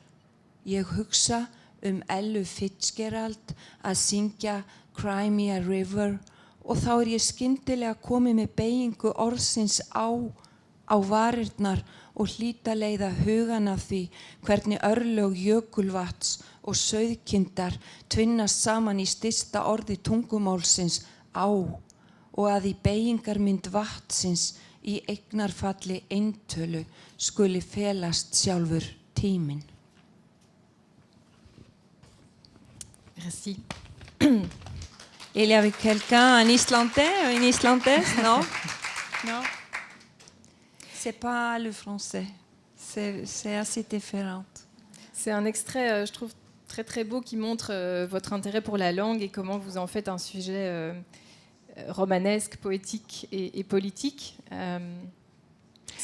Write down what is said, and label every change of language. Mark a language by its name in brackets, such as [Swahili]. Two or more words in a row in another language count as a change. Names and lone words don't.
[Icelandic] Ég hugsa Ellu Fitzgerald að syngja Cry Me a River og þá ég skyndilega komið með beygingu orðsins á varirnar og hlýta leiða hugan af því hvernig örlög jökulvatns og sauðkindar tvinnast saman í stysta orði tungumálsins á og að í beygingarmynd vatnsins í eignarfalli eintölu skuli felast sjálfur tíminn. [French] Merci. Il y avait quelqu'un, un Islandais ou une Islandaise, non? Non. C'est pas le français. C'est assez différent. C'est un extrait, je trouve, très très beau qui montre votre intérêt pour la langue et comment vous en faites un sujet romanesque, poétique et politique.